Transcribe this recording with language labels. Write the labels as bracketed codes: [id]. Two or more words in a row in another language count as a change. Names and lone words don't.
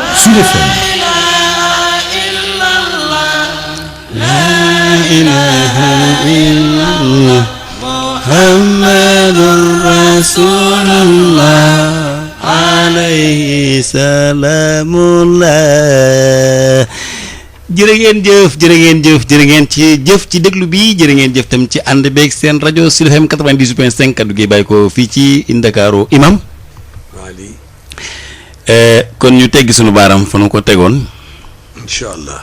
[ar] لا إله إلا الله محمد رسول الله عليه سلام الله. [wo] jërë ngeen jëf ci déglu bi jërë ngeen jëf tam ci ànd beeg seen rajo Sud FM 98.5 kaddu gi bàyyi ko fii ci Ndakaaru imam kon ñu teggi sunu baaram fa nu ko tegoon [ar] إن شاء الله